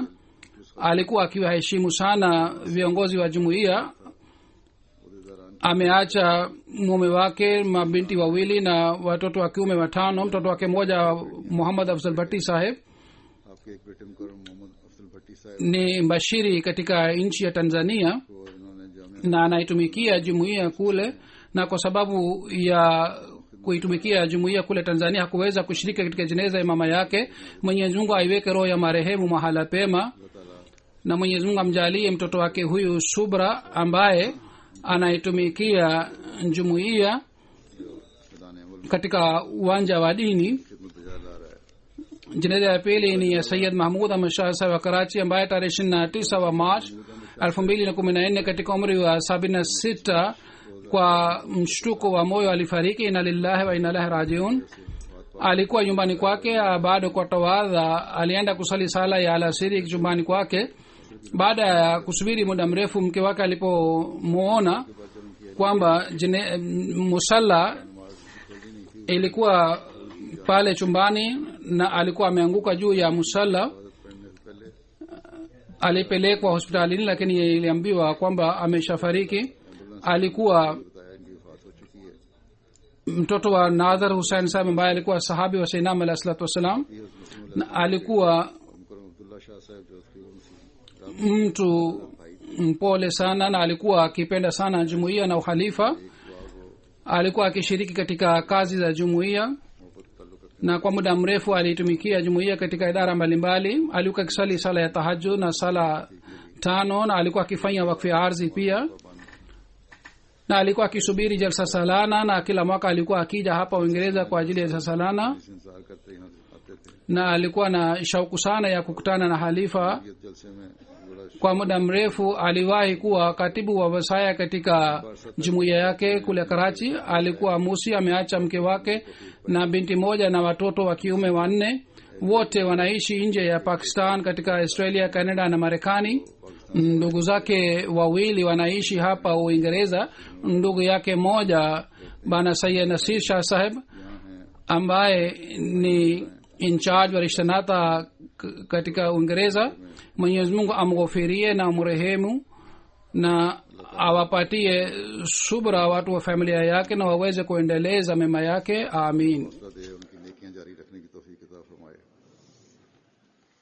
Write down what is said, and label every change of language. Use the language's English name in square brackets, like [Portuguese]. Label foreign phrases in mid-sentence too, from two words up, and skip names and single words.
[Swahili] Alikuwa akiwaheshimu sana viongozi wa jumuiya. Ameacha mume wake, mabinti wawili na watoto wa kiume 5. Mtoto wake mmoja Muhammad Afzal Bhatti Saheb [Urdu] آپ کے ایک بیٹے مکرم محمد افضل بھٹی صاحب [Swahili] ni mbashiri katika nchi ya Tanzania, [Urdu] کو انہوں نے جامعہ [Swahili] na anaitumikia jumuiya kule, na kwa sababu ya kuitumikia jumuiya kule Tanzania hakuweza kushiriki katika jeneza ya mama yake. Mwenyezi Mungu aiweke roho ya marehemu mahala pema, na Mwenyezi Mungu amjalie mtoto wake huyu Subra ambaye anaitumikia jumuiya [Urdu] میدان عمل [Swahili] katika uwanja wa dini. [Urdu] خدمت بجا لا رہا ہے. [Swahili] Jeneza ya pili ni ya Sayyid Mahmud Ahmad Shah Sahib wa Karachi ambaye tarehe 29 wa March 2014 katika umri wa 76 kwa mshtuko wa moyo alifariki. [Arabic] إنا لله وإنا إليه راجعون. [Swahili] Alikuwa nyumbani kwake, bado kwa tawadha alienda kusali sala ya alasiri nyumbani kwake. Baada ya kusubiri muda mrefu, mke wake alipomuona kwamba musalla ilikuwa pale chumbani na alikuwa ameanguka juu ya musalla, alipelekwa hospitalini, lakini iliambiwa kwamba ameshafariki. Alikuwa [Urdu] بتایا ان کی وفات ہو چکی ہے. [Swahili] mtoto wa Nadhar Hussain Sahib ambaye alikuwa sahabi wa Sayyidina [Arabic] عليه الصلاة والسلام, [Swahili] na alikuwa [Urdu] مکرم عبداللہ شاہ صاحب جو تھے ان سے [Swahili] mtu mpole sana, na alikuwa akipenda sana jumuiya na ukhalifa. Alikuwa akishiriki katika kazi za jumuiya, na kwa muda mrefu alitumikia jumuiya katika idara mbalimbali. Alikuwa akisali sala ya tahajjud na sala 5, na alikuwa akifanya wakfu ya ardhi pia, na alikuwa akisubiri [Urdu] جلسہ سالانہ, [Swahili] na kila mwaka alikuwa akija hapa Uingereza kwa ajili ya [Urdu] جلسہ سالانہ, انتظار کرتے یہاں سے آتے تھے. [Swahili] na alikuwa na shauku sana ya kukutana na halifa. [Urdu] یہ جلسے میں بڑا [Swahili] Kwa muda mrefu aliwahi kuwa katibu wa wasaya katika jumuiya yake kule Karachi. Alikuwa Musi, ameacha mke wake na binti moja na watoto wa kiume 4. Wote wanaishi nje ya Pakistan, katika Australia, Canada na Marekani. Ndugu zake wawili wanaishi hapa Uingereza. Ndugu yake moja bana Sayyid Nasir Shah Saheb ambaye ni [English] in charge [Swahili] wa rishtanata katika Uingereza. Mwenyezi Mungu amghofirie na amrehemu na awapatie subra watu wa familia yake na waweze kuendeleza mema yake. Amin. [Urdu] دے ان کی نیکیاں جاری رکھنے کی توفیق عطا فرمائے.